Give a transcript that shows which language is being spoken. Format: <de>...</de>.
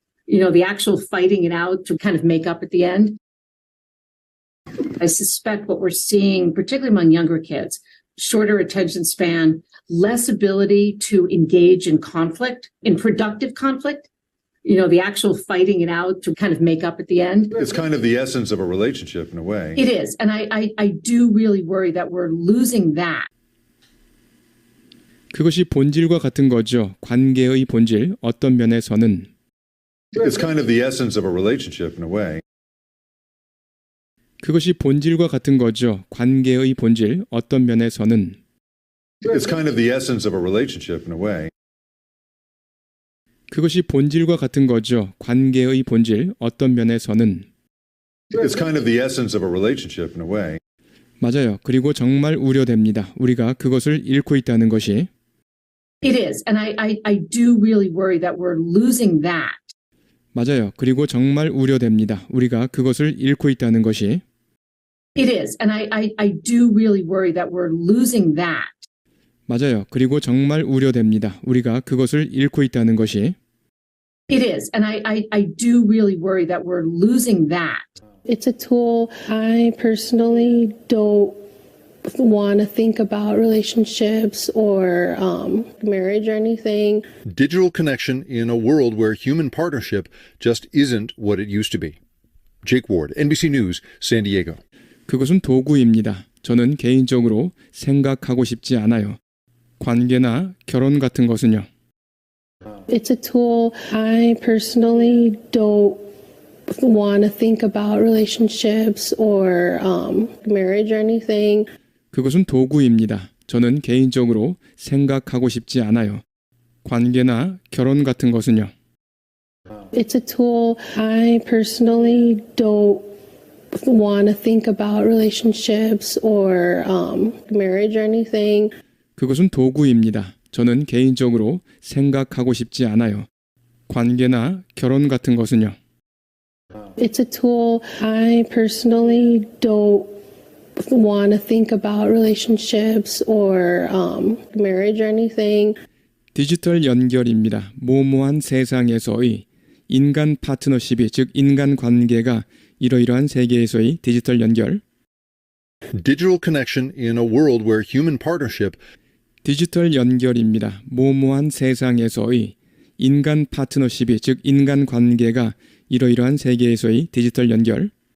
<en>The actual fighting it out to kind of make up at the end. I suspect what we're seeing, particularly among younger kids, shorter attention span, less ability to engage in conflict, in productive conflict. The actual fighting it out to kind of make up at the end. It's kind of the essence of a relationship in a way. It is. And I do really worry that we're losing that.</en> <ko>그것이 본질과 같은 거죠. 관계의 본질, 어떤 면에서는</ko> <en>It's kind of the essence of a relationship in a way.</en> <ko>그것이 본질과 같은 거죠. 관계의 본질, 어떤 면에서는</ko> <en>It's kind of the essence of a relationship in a way.</en> <ko>그것이 본질과 같은 거죠. 관계의 본질, 어떤 면에서는</ko> <en>It's kind of the essence of a relationship in a way.</en> <ko>맞아요. 그리고 정말 우려됩니다. 우리가 그것을 잃고 있다는 것이</ko> <en>It is. And I do really worry that we're losing that.</en> <ko>맞아요. 그리고 정말 우려됩니다. 우리가 그것을 잃고 있다는 것이</ko> <en>It is. And I do really worry that we're losing that.</en> <ko>맞아요. 그리고 정말 우려됩니다. 우리가 그것을 잃고 있다는 것이</ko> <en>It is. And I do really worry that we're losing that. It's a tool. I personally don't want to think about relationships or marriage or anything. Digital connection in a world where human partnership just isn't what it used to be. Jake Ward, NBC News, San Diego.</en> <ko>그것은 도구입니다. 저는 개인적으로 생각하고 싶지 않아요. 관계나 결혼 같은 것은요.</ko> <en>It's a tool. I personally don't want to think about relationships or marriage or anything.</en> <ko>그것은 도구입니다. 저는 개인적으로 생각하고 싶지 않아요. 관계나 결혼 같은 것은요.</ko> <en>It's a tool. I personally don't want to think about relationships or marriage or anything.</en> <ko>그것은 도구입니다. 저는 개인적으로 생각하고 싶지 않아요. 관계나 결혼 같은 것은요.</ko> <en>It's a tool. I personally don't want to think about relationships or marriage or anything.</en> <ko>디지털 연결입니다. 모모한 세상에서의 인간 파트너십이 즉 인간 관계가 이러이러한 세계에서의 디지털 연결.</ko> <en>Digital connection in a world where human partnership</en> <ko>디지털 연결입니다. 모모한 세상에서의 인간 파트너십이 즉 인간 관계가 이러이러한 세계에서의 디지털 연결.</ko>